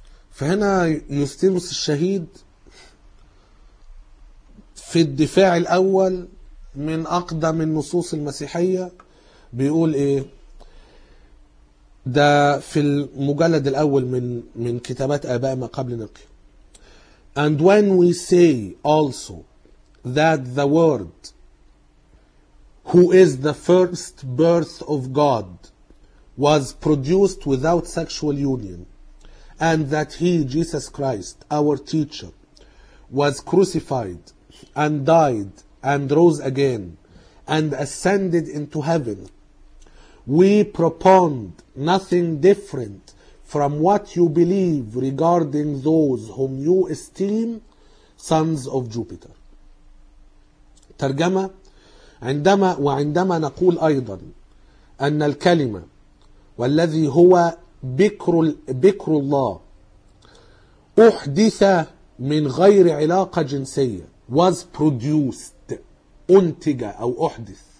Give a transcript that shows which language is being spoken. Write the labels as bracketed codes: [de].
[ar] فهنا يوستينوس الشهيد في الدفاع الاول من اقدم النصوص المسيحية بيقول ايه؟ ده في المجلد الاول من كتابات اباء ما قبل نقي. [en] And when we say also that the word who is the first birth of God was produced without sexual union, and that he, Jesus Christ, our teacher, was crucified and died and rose again and ascended into heaven, we propound nothing different from what you believe regarding those whom you esteem sons of Jupiter. [ar] ترجمة: وعندما نقول أيضا أن الكلمة والذي هو بكر الله أحدث من غير علاقة جنسية [en] was produced، [ar] أنتج أو أحدث.